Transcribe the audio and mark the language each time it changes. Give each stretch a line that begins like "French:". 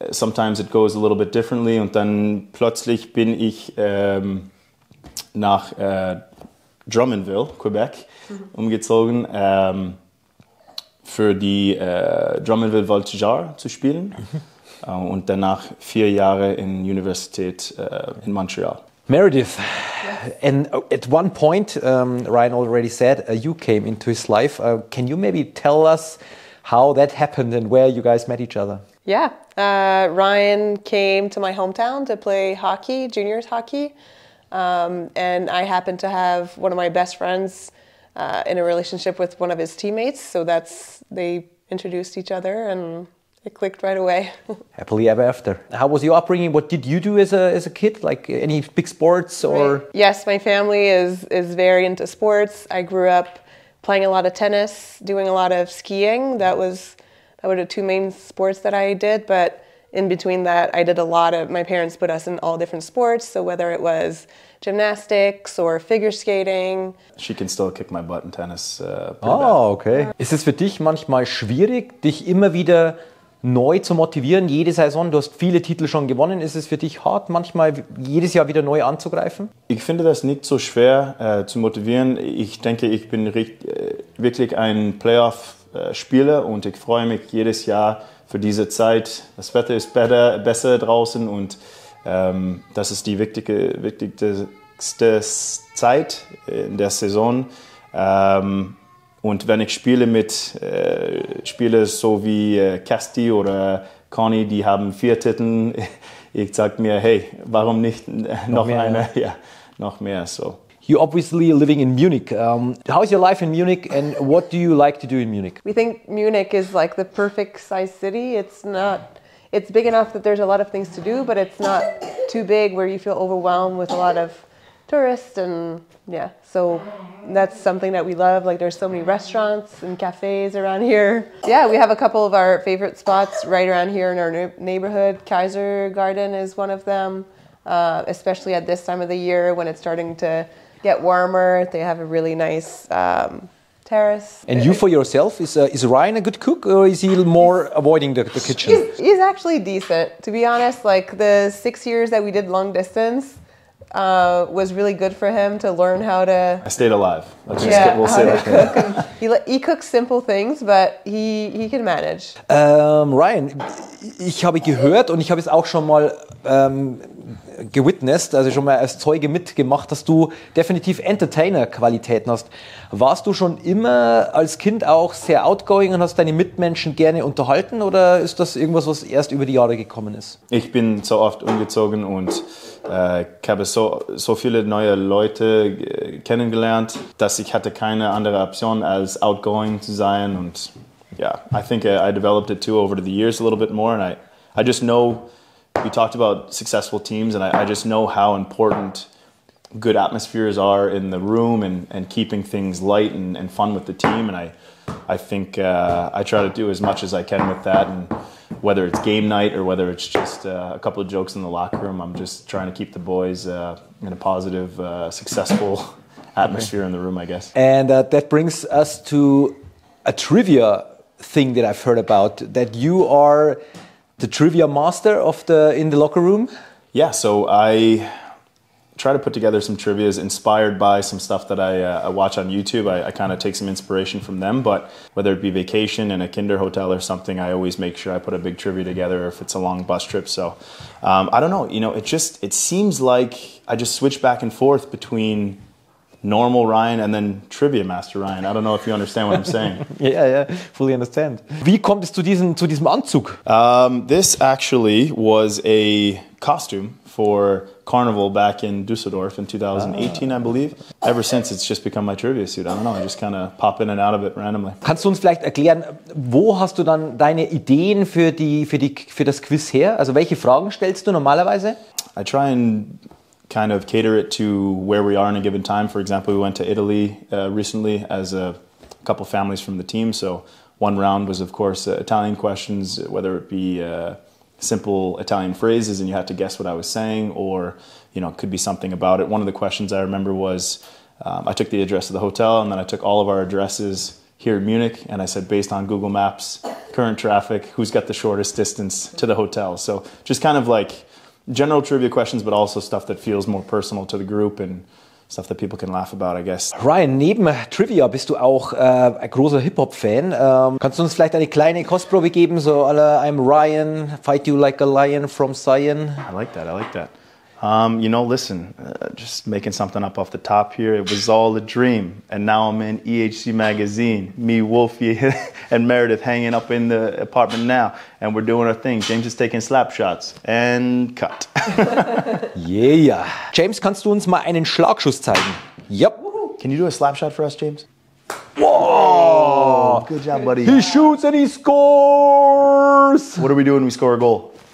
English: Sometimes it goes a little bit differently
German: und dann plötzlich bin ich nach Drummondville, Quebec, umgezogen. Für die Drummondville Voltigeurs zu spielen und danach 4 Jahre in Universität in Montreal.
English: Meredith, and at one point, Ryan already said you came into his life. Can you maybe tell us how that happened and where you guys met each other? Yeah, Ryan came to my hometown to play hockey, juniors hockey, and I happened to have one of my best friends in a relationship with one of his teammates, so they introduced each other and it clicked right away. Happily ever after. How was your upbringing? What did you do as a kid? Like any big sports or? Right. Yes, my family is very into sports. I grew up playing a lot of tennis, doing a lot of skiing. That were the 2 main sports that I did, but in between that, I did my parents put us in all different sports, so whether it was gymnastics or figure skating. She can still kick my butt in tennis. Okay.
German: Ist es für dich manchmal schwierig, dich immer wieder neu zu motivieren, jede Saison? Du hast viele Titel schon gewonnen. Ist es für dich hart, manchmal jedes Jahr wieder neu anzugreifen? Ich finde das nicht so schwer zu motivieren. Ich denke, ich bin wirklich ein Playoff-Spieler und ich freue mich jedes Jahr für diese Zeit. Das Wetter ist besser draußen und das ist die wichtigste Zeit in der Saison. Und wenn ich spiele mit Spielern so wie Casti oder Conny, die haben 4 Titel, ich sage mir, hey, warum nicht noch eine? Ja, noch mehr. So.
English: You're obviously living in Munich. How's your life in Munich and what do you like to do in Munich? We think Munich is like the perfect size city. It's big enough that there's a lot of things to do, but it's not too big where you feel overwhelmed with a lot of tourists and yeah, so that's something that we love. Like there's so many restaurants and cafes around here. Yeah, we have a couple of our favorite spots right around here in our neighborhood. Kaiser Garden is one of them, especially at this time of the year when it's starting to get warmer. They have a really nice terrace. And you for yourself, is Ryan a good cook or is he more avoiding the kitchen? He's actually decent, to be honest. Like the 6 years that we did long distance was really good for him to learn how to... I stayed alive. We'll say that. He cooks simple things, but he can manage.
German: Ryan, ich habe gehört und ich habe es auch schon mal gewitnessed, also schon mal als Zeuge mitgemacht, dass du definitiv Entertainer-Qualitäten hast. Warst du schon immer als Kind auch sehr outgoing und hast deine Mitmenschen gerne unterhalten oder ist das irgendwas, was erst über die Jahre gekommen ist? Ich bin so oft umgezogen und ich habe so viele neue Leute kennengelernt, dass ich hatte keine andere Option als outgoing zu sein und
English: yeah, I think I developed it too over the years a little bit more and I just know. We talked about successful teams, and I just know how important good atmospheres are in the room and keeping things light and fun with the team. And I think I try to do as much as I can with that. And whether it's game night or whether it's just a couple of jokes in the locker room, I'm just trying to keep the boys in a positive, successful atmosphere in the room, I guess. And that brings us to a trivia thing that I've heard about, that you are the trivia master in the locker room? Yeah, so I try to put together some trivias inspired by some stuff that I watch on YouTube. I kind of take some inspiration from them, but whether it be vacation in a kinder hotel or something, I always make sure I put a big trivia together if it's a long bus trip. So I don't know, it seems like I just switch back and forth between normal Ryan and then Trivia Master Ryan. I don't know if you understand what I'm saying. Yeah, fully understand.
German: Wie kommt es zu diesem Anzug?
English: This actually was a costume for Carnival back in Düsseldorf in 2018, I believe. Ever since, it's just become my trivia suit. I don't know, I just kind of pop in and out of it randomly.
German: Kannst du uns vielleicht erklären, wo hast du dann deine Ideen für das Quiz her? Also welche Fragen stellst du normalerweise?
English: I try and kind of cater it to where we are in a given time. For example, we went to Italy recently as a couple families from the team. So one round was, of course, Italian questions, whether it be simple Italian phrases and you had to guess what I was saying, or it could be something about it. One of the questions I remember was, I took the address of the hotel and then I took all of our addresses here in Munich and I said, based on Google Maps, current traffic, who's got the shortest distance to the hotel? So just kind of like general trivia questions, but also stuff that feels more personal to the group and stuff that people can laugh about, I guess.
German: Ryan, neben Trivia bist du auch ein großer Hip-Hop-Fan. Kannst du uns vielleicht eine kleine Kostprobe geben, so à la
English: I'm Ryan, fight you like a lion from Zion? I like that. Listen, just making something up off the top here. It was all a dream, and now I'm in EHC magazine. Me, Wolfie, and Meredith hanging up in the apartment now, and we're doing our thing. James is taking slap shots, and cut. Yeah.
German: James, kannst du uns mal einen Schlagschuss zeigen?
English: Yep. Can you do a slap shot for us, James? Whoa! Good job, buddy. He shoots and he scores! What do we do when we score a goal?